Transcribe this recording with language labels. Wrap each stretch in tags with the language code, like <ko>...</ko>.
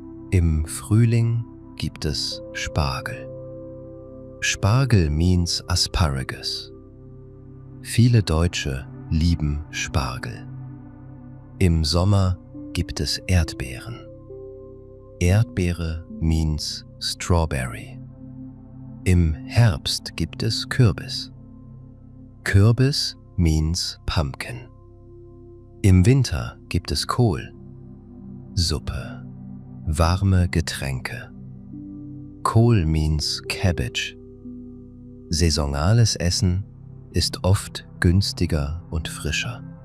<de>Im Frühling gibt es Spargel. Spargel</de> <en>means asparagus.</en> <de>Viele Deutsche lieben Spargel. Im Sommer gibt es Erdbeeren.</de> <en>Erdbeere means strawberry.</en> <de>Im Herbst gibt es Kürbis. Kürbis</de> <en>means pumpkin.</en> <de>Im Winter gibt es Kohl, Suppe, warme Getränke. Kohl</de> <en>means cabbage.</en> <de>Saisonales Essen ist oft günstiger und frischer.</de>